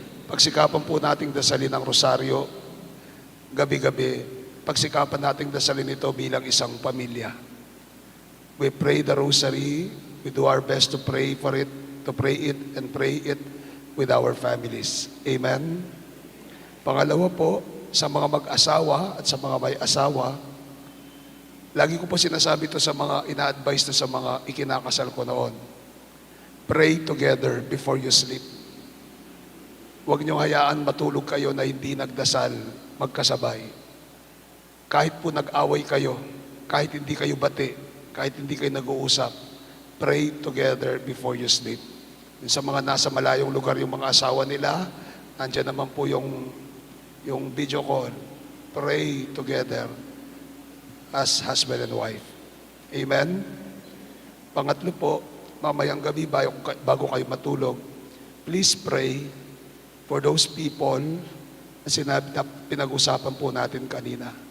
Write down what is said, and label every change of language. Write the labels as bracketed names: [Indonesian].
[Filipino] Pagsikapan po nating dasalin ang rosaryo gabi-gabi. Pagsikapan nating dasalin ito bilang isang pamilya. [English] We pray the rosary, we do our best to pray for it, to pray it and pray it with our families. Amen? [Filipino] Pangalawa po, sa mga mag-asawa at sa mga may asawa, lagi ko po sinasabi ito sa mga ina-advise to sa mga ikinakasal ko noon. [English] Pray together before you sleep. [Filipino] Huwag niyong hayaan matulog kayo na hindi nagdasal, magkasabay. Kahit po nag-away kayo, kahit hindi kayo bati, kahit hindi kayo nag-uusap, [English] pray together before you sleep. [Filipino] Sa mga nasa malayong lugar yung mga asawa nila, nandiyan naman po yung video call. [English] Pray together as husband and wife. [Filipino] Amen? Pangatlo po, mamayang gabi bago kayo matulog, [English] please pray for those people [Filipino] na sinabi na pinag-usapan po natin kanina.